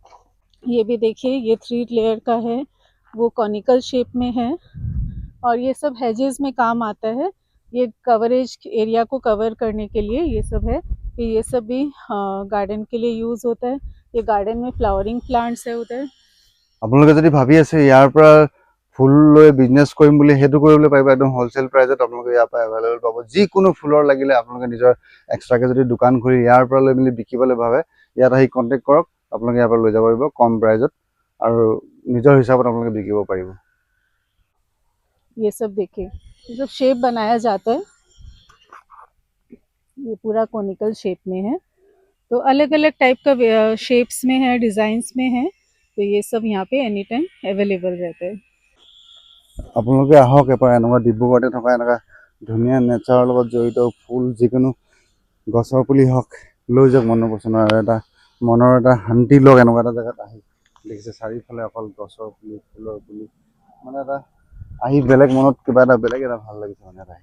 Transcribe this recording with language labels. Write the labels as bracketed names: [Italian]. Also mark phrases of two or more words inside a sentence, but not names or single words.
[Hindi] ये भी देखिए, ये 3 लेयर का है, वो [English] conical shape [Hindi] में है और ये सब हेजेस में काम आता है। ये [English] coverage area [Hindi] को कवर करने के लिए ये सब है। ये सब भी गार्डन के लिए यूज़ होता है। ये गार्डन में [English] flowering plants [Hindi] है उधर। [Assamese] আপোনালোকে যদি ভাবি আছে ইয়াৰ পৰা ফুল লৈ বিজনেছ কৰিম বুলি, সেইটো কৰিবলৈ পাৰিব। একদম হ'লচেল প্ৰাইজত আপোনালোকে ইয়াৰ পৰা এভেইলেবল পাব। যিকোনো ফুলৰ লাগিলে আপোনালোকে নিজৰ এক্সট্ৰাকৈ যদি দোকান খুলি ইয়াৰ পৰা লৈ মেলি বিকিবলৈ ভাবে, ইয়াত আহি কণ্টেক্ট কৰক, আপোনালোকে ইয়াৰ পৰা লৈ যাব পাৰিব কম প্ৰাইজত আৰু নিজৰ হিচাপত আপোনালোকে বিকিব পাৰিব। [Hindi] ये सब देखिए, ये सब शेप बनाया जाता है, ये पूरा [English] conical shape [Hindi] में है। तो अलग अलग टाइप का शेप्स में है, डिज़ाइंस में है। तो ये सब यहाँ पे [English] any time available [Hindi] रहता है। [Assamese] আপোনালোকে আহক এবাৰ, এনেকুৱা ডিব্ৰুগড়তে থকা এনেকুৱা ধুনীয়া নেচাৰৰ লগত জড়িত ফুল যিকোনো গছৰ পুলি হওক লৈ যাওক মনৰ পচন্দৰ, আৰু এটা মনৰ এটা শান্তি লওক এনেকুৱা এটা জেগাত আহি। দেখিছে চাৰিওফালে অকল গছৰ পুলি ফুলৰ পুলি, মানে এটা আহি বেলেগ মনত কিবা এটা বেলেগ এটা ভাল লাগিছে মানে এটা।